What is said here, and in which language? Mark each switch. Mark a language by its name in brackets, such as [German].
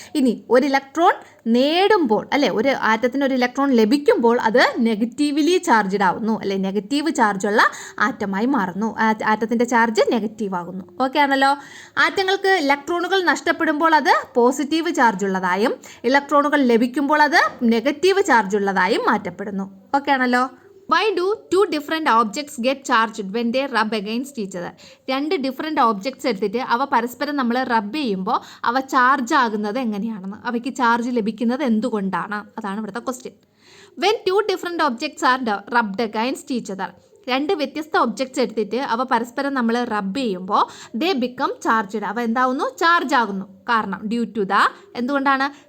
[Malayalam] ഇനി ഒരു ഇലക്ട്രോൺ നേടുമ്പോൾ അല്ലേ, ഒരു ആറ്റത്തിന് ഒരു ഇലക്ട്രോൺ ലഭിക്കുമ്പോൾ അത് നെഗറ്റീവ്ലി ചാർജ്ഡ് ആവുന്നു അല്ലെ, നെഗറ്റീവ് ചാർജുള്ള ആറ്റമായി മാറുന്നു. ആറ്റത്തിൻ്റെ ചാർജ് നെഗറ്റീവ് ആകുന്നു. ഓക്കെ ആണല്ലോ. ആറ്റങ്ങൾക്ക് ഇലക്ട്രോണുകൾ നഷ്ടപ്പെടുമ്പോൾ അത് പോസിറ്റീവ് ചാർജുള്ളതായും ഇലക്ട്രോണുകൾ ലഭിക്കുമ്പോൾ അത് നെഗറ്റീവ് ചാർജുള്ളതായും മാറ്റപ്പെടുന്നു. ഓക്കെ ആണല്ലോ. [English] Why do two different objects get charged when they rub against each other? [Malayalam] രണ്ട് ഡിഫറെൻറ്റ് ഓബ്ജക്ട്സ് എടുത്തിട്ട് അവ പരസ്പരം നമ്മൾ റബ്ബ് ചെയ്യുമ്പോൾ അവ ചാർജ് ആകുന്നത് എങ്ങനെയാണെന്ന്, അവയ്ക്ക് ചാർജ് ലഭിക്കുന്നത് എന്തുകൊണ്ടാണ്? അതാണ് ഇവിടുത്തെ question. [English] When two different objects are rubbed against each other, [Malayalam] രണ്ട് വ്യത്യസ്ത ഒബ്ജക്ട്സ് എടുത്തിട്ട് അവ പരസ്പരം നമ്മൾ റബ്ബ് ചെയ്യുമ്പോൾ [English] they become charged, [Malayalam] അവ എന്താവുന്നു? ചാർജ് ആകുന്നു. കാരണം ഡ്യൂ ടു ദ എന്തുകൊണ്ടാണ്?